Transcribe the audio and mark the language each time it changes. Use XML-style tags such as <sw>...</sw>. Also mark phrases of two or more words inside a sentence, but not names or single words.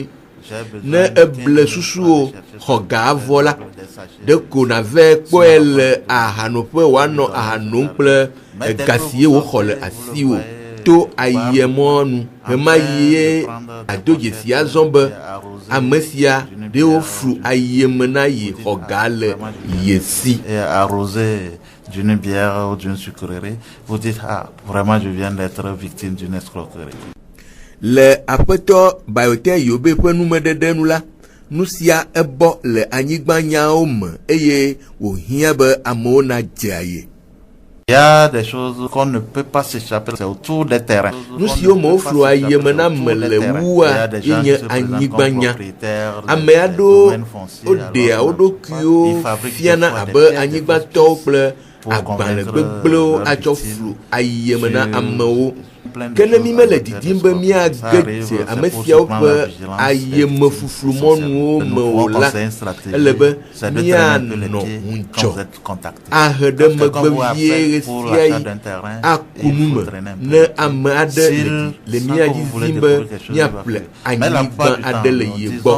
<ee>Ne eble susuwo xɔ ga avɔ la, ɖeko nave kpɔe le ahanoƒe wòanɔ aha nom kple ega si woxɔ le asiwo to ayemɔnu. Hema yie ado dzesi azɔ be ame sia ɖewo flu ayeme na ye xɔ ga le ye si.</ee> <fr>D'une bière ou d'une sucrerie, vous dites, ah, vraiment, je viens d'être victime d'une escroquerie.</fr> <ee>Le aƒetɔ Bayotin Yobe ƒe numeɖeɖe nu la, nu sia ebɔ le anyigba nyawo me eye wòhiã be amewo na dze aye.</ee> <fr>Il y a des choses qu'on ne peut pas s'échapper, c'est autour des terrains.</fr> <ee>Nu siwo me woflu ayeme na me le wua yenye anyigba nya. Ame aɖewo woɖea wo ɖokuiwo fiana abe anyigbatɔwo kple agbalẽ gbegblẽwo atsɔ flu ayeme na amewo. Ke ne mi mele didim be miage dze ame siawo ƒe ayemefuflumɔnuwo me o la, ele be mianɔ ŋudzɔ ahe ɖe megbe vie ɣe sia ɣi aku nu me ne ame aɖe le mia dzi zim be miaƒle anyigba aɖe le ye gbɔ.</ee>